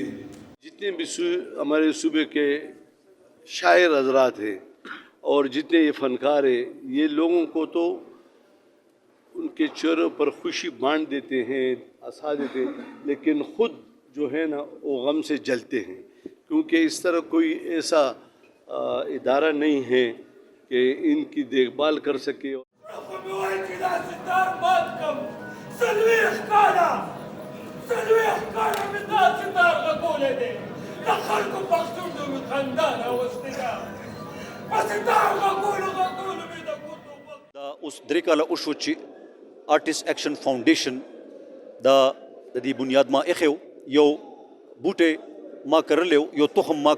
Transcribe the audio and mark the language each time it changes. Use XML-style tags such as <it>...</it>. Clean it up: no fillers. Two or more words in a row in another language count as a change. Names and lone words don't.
<ur>جتنے بھی ہمارے صوبے کے شاعر حضرات ہیں اور جتنے یہ فنکار ہیں یہ لوگوں کو تو انکے چہروں پر خوشی بانٹ دیتے ہیں ہنسا دیتے ہیں لیکن خود جو ہے نا وہ غم سے جلتے ہیں کیونکہ اس طرح کوئی ایسا ادارہ نہیں ہے کہ انکی دیکھبھال کر سکے.</ur> <ps>اوس درې کاله وشو چې آرټسټ ایکشن فاونډیشن د دې بنیاد ما ایښی یو بوټی ما کرلی یو تخم ما</ps>